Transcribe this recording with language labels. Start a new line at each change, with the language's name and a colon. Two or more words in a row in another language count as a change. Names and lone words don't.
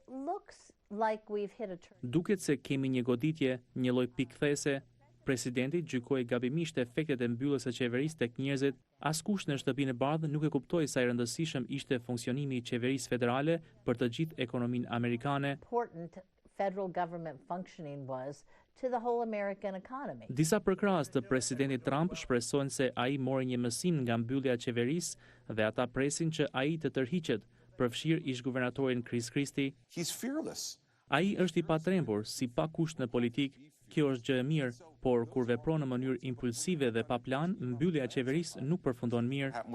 Albanian: Duket se kemi një goditje, një lloj pikthese. Presidenti gjykoi gabimisht efektet e mbylljes së qeverisë tek njerëzit. Askush në Shtëpinë e Bardhë nuk e kuptoi sa i rëndësishëm ishte funksionimi i qeverisë federale për të gjithë ekonominë amerikane.
English: Federal government functioning was to the whole American economy.
Albanian: Disa përkrahës të presidentit Trump shpresojnë se ai mori një mësim nga mbyllja e qeverisë dhe ata presin që ai të tërhiqet, përfshirë ish-guvernatorin Chris Christie. Ai është i patrembur, si pa kusht në politik. Kjo është gjë e mirë, por kur vepron në mënyrë impulsive dhe pa plan, mbyllja e qeverisë nuk përfundon mirë.